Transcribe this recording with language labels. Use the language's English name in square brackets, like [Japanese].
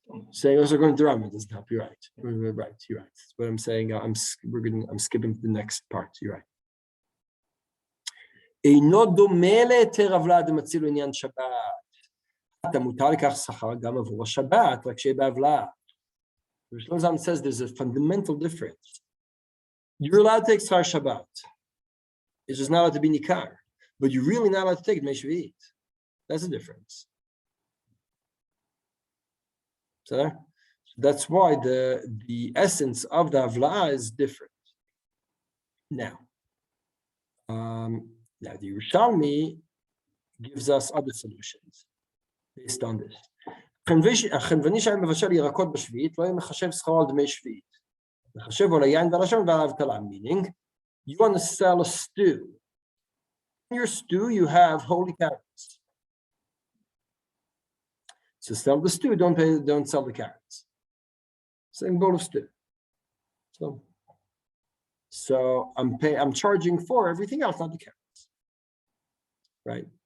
[English] Saying also going to Rambam doesn't help you, right? Right, you're right. That's what I'm saying. I'm skipping to the next part. You're right. [Hebrew] אינו דומה להיתר עוולה דמציל עניין שבת. אתה מותר לקח שכר גם עבור השבת, רק שיהיה בעוולה. [English] Shlomo Zalman says there's a fundamental difference. You're allowed to take schar Shabbat. It's just not allowed to be nikar. But you're really not allowed to take it dmei shvi'it. That's the difference. So that's why the essence of the avla is different. Now the Yerushalmi gives us other solutions based on this. [Hebrew] החנווני שהיה מבשל ירקות בשביעית, לא היה מחשב שכרו על דמי שביעית. מחשב על היין ועל השמן ועל האבטלה. [English] Meaning, you want to sell a stew. In your stew, you have holy carrots. So sell the stew, don't sell the carrots. Same bowl of stew. So I'm charging for everything else, not the carrots. Right?